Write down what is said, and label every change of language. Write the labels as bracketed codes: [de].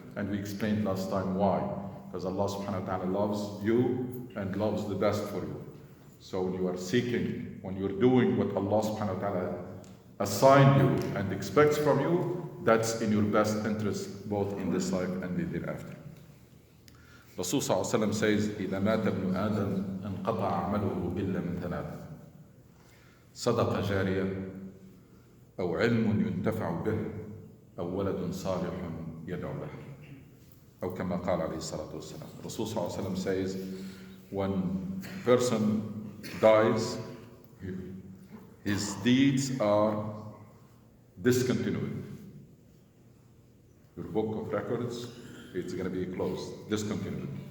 [en] And we explained last time why. Because Allah subhanahu wa ta'ala loves you and loves the best for you. So when you are seeking, when you're doing what Allah subhanahu wa ta'ala assigned you and expects from you, that's in your best interest both in this life and in the hereafter. [ar] Rasul sallallahu alaihi wasallam says, إذا مات ابن آدم انقطع عمله إلا من ثلاث: صدقة جارية أو علم ينتفع به أو ولد صالح يدعو له. أو كما قال عليه الصلاة والسلام. [en] Rasul sallallahu alaihi wasallam says, when a person dies, his deeds are discontinued. Your book of records, it's going to be closed, discontinued.